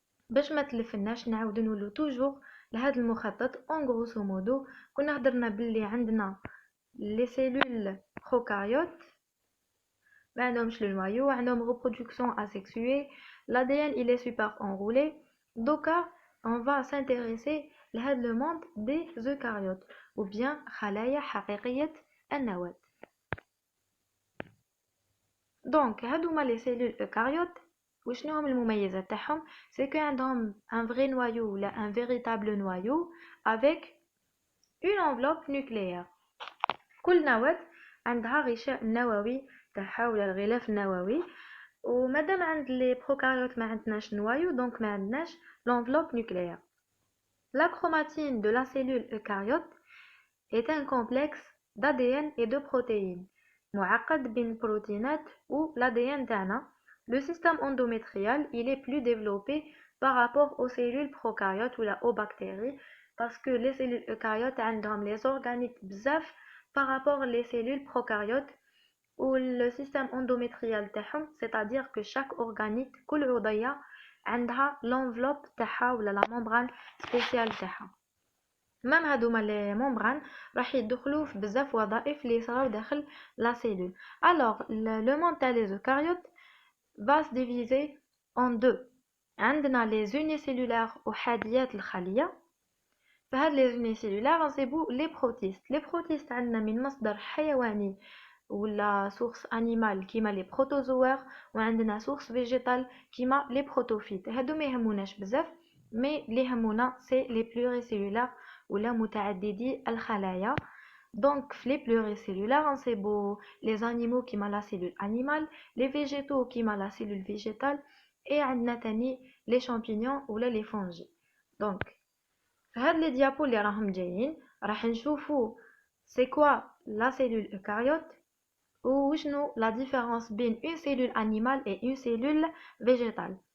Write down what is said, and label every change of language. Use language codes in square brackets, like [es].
[ar] باش ما تلفناش نعاود نقولوا توجور لهذا المخطط [fr] en grosso modo [ar] كنا هضرنا باللي عندنا [fr] les cellules prokaryotes [ar] ما عندهمش [fr] le noyau [ar] عندهم [fr] reproduction asexuée l'ADN il est super enroulé donc on va s'intéresser [ar] لهذا [fr] le monde des eucaryotes ou bien [ar] خلايا حقيقية النواة. [fr] Donc [ar] هادوما [fr] les cellules eucaryotes [ar] وشنو هم المميزات تاعهم [fr] c'est que [ar] عندهم [fr] un vrai noyau [ar] ولا [fr] un véritable noyau avec une enveloppe nucléaire. [ar] كل نواة عندها غشاء نووي تاعها ولا الغلاف النووي ومادام عند لي بروكاريوت ما عندناش نوايو دونك ما عندناش [fr] l'enveloppe nucléaire. La chromatine de la cellule eucaryote est un complexe d'ADN et de protéines [ar] معقد بين البروتينات و [fr] l'ADN [ar] تاعنا. [fr] Le système endométrial il est plus développé par rapport aux cellules prokaryotes ou aux bactéries parce que les cellules eucaryotes [ar] عندهم [fr] les organites [ar] بزاف [fr] par rapport les cellules prokaryotes ou le système endométrial [ar] تاعهم [fr] c'est-à-dire que chaque organite [ar] كل عضية عندها [fr] l'enveloppe [ar] تاعها ولا [fr] la membrane spéciale [ar] تاعها. [fr] même [ar] هادوما [fr] les membranes [ar] راح يدخلوا في بزاف وظائف اللي يصراو داخل [fr] la cellule. Alors le monde [ar] تاع [fr] les eucaryotes va se diviser en deux. [ar] عندنا [fr] les unicellulaires [ar] أحاديات الخلية. فهاد [fr] les unicellulaires [ar] نصيبو [fr] les protistes. Les protistes [ar] عندنا من مصدر حيواني ولا [fr] source animale [ar] كيما [fr] les protozoaires [ar] وعندنا [fr] source végétale كيما les protophytes. [ar] هادو ما يهموناش بزاف [fr] mais [ar] اللي يهمونا [fr] c'est les pluricellulaires [ar] ولا متعددي الخلايا. [fr] Donc les pluricellulaires [ar] نصيبو [fr] les animaux [ar] كيما [fr] la cellule animale, les végétaux كيما la cellule végétale et [ar] عندنا تاني [fr] les champignons [ar] ولا [fr] les fongies. Donc [ar] هاد [fr] les diapos [ar] اللي راهم جايين راح نشوفو [fr] c'est quoi la cellule eucaryote ou [ar] وشنو [fr] la différence [ar] بين [fr] une cellule animale et une cellule végétale.